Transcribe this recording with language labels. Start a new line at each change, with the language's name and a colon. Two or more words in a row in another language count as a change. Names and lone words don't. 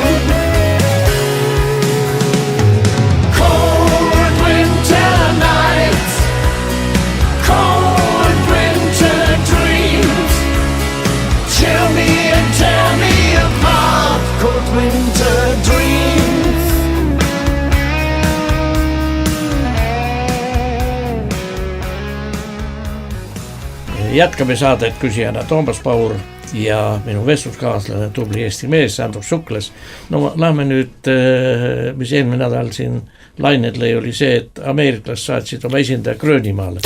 English: Cold winter nights, cold winter dreams, chill me and tear me apart. Cold winter dreams.
Estonian: Jätkame saadet küsijana Toomas Paur ja minu vestluskaaslane, tubli Eesti mees Andrus Sukles. No lähme nüüd, mis eelmine nädal siin lained lõi, oli see, et ameeriklased saatsid oma esindaja Gröönimaale.